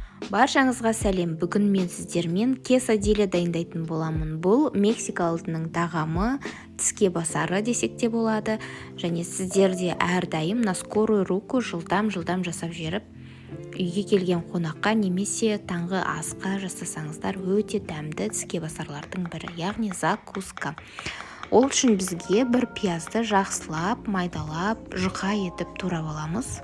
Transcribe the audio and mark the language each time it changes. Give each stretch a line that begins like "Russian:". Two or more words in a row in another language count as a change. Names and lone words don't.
Kazakh: Баршаңызға сәлем. Бүгін мен сіздермен quesadilla дайындайтын боламын. Бұл мексикалықтың тағамы, тіске басары десек те болады. Және сіздер де әрдайым
Russian: на скорую руку
Kazakh: жылдам жасап жеріп, үйге келген қонаққа немесе таңғы асқа жасасаңыздар өте дәмді тіске басарлардың бірі, яғни закуска. Ол үшін бізге бір пиязды жақсылап, майдалап, жұқа етіп турап аламыз.